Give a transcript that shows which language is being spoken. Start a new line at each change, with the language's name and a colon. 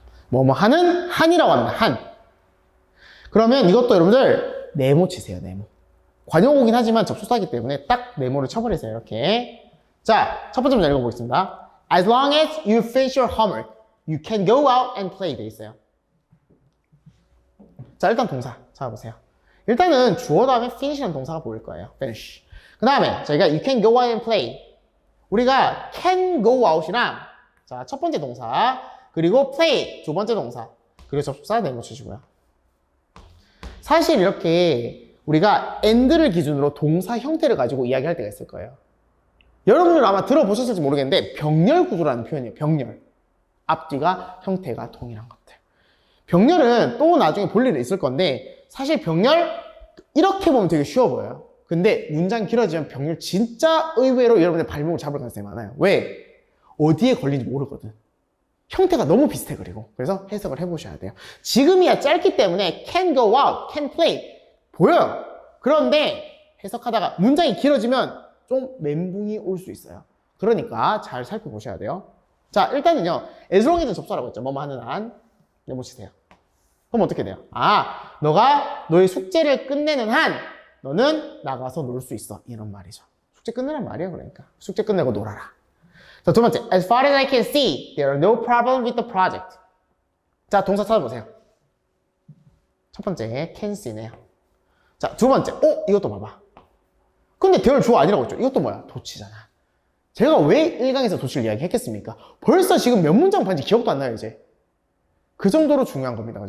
Korean: 뭐뭐 하는 한이라고 합니다. 한. 그러면 이것도 여러분들 네모 치세요. 네모. 관용어긴 하지만 접속사이기 때문에 딱 네모를 쳐버리세요. 이렇게. 자, 첫 번째 문제 읽어보겠습니다.
English: As long as you finish your homework, you can go out and play
Korean: 돼 있어요. 자, 일단 동사 찾아보세요. 일단은 주어 다음에 finish라는 동사가 보일 거예요.
English: finish.
Korean: 그 다음에 저희가
English: you can go out and play.
Korean: 우리가
English: can go out
Korean: 이랑 자, 첫 번째 동사 그리고 play 두 번째 동사 그리고 접속사 네모 치시고요. 사실 이렇게 우리가 and를 기준으로 동사 형태를 가지고 이야기할 때가 있을 거예요. 여러분들 아마 들어보셨을지 모르겠는데 병렬 구조라는 표현이에요. 병렬. 앞뒤가 형태가 동일한 것들. 병렬은 또 나중에 볼 일이 있을 건데 사실 병렬 이렇게 보면 되게 쉬워 보여요. 근데 문장 길어지면 병렬 진짜 의외로 여러분의 발목을 잡을 가능성이 많아요. 왜? 어디에 걸리는지 모르거든. 형태가 너무 비슷해 그리고. 그래서 해석을 해보셔야 돼요. 지금이야 짧기 때문에
English: can go out, can play
Korean: 보여요. 그런데 해석하다가 문장이 길어지면 좀 멘붕이 올 수 있어요. 그러니까 잘 살펴보셔야 돼요. 자, 일단은요. as long as는 접수하라고 했죠. 뭐뭐 하는 한. 네모 치세요. 그럼 어떻게 돼요? 아, 너가 너의 숙제를 끝내는 한 너는 나가서 놀 수 있어. 이런 말이죠. 숙제 끝내란 말이에요. 그러니까. 숙제 끝내고 놀아라. 자, 두 번째.
English: As far as I can see, there are no problem with the project.
Korean: 자, 동사 찾아보세요. 첫 번째, can see네요. 자, 두 번째. 이것도 봐봐. 근데 there 주어 아니라고 했죠. 이것도 뭐야? 도치잖아. 제가 왜 1강에서 도치를 이야기했겠습니까? 벌써 지금 몇 문장 봤는지 기억도 안 나요, 이제. 그 정도로 중요한 겁니다.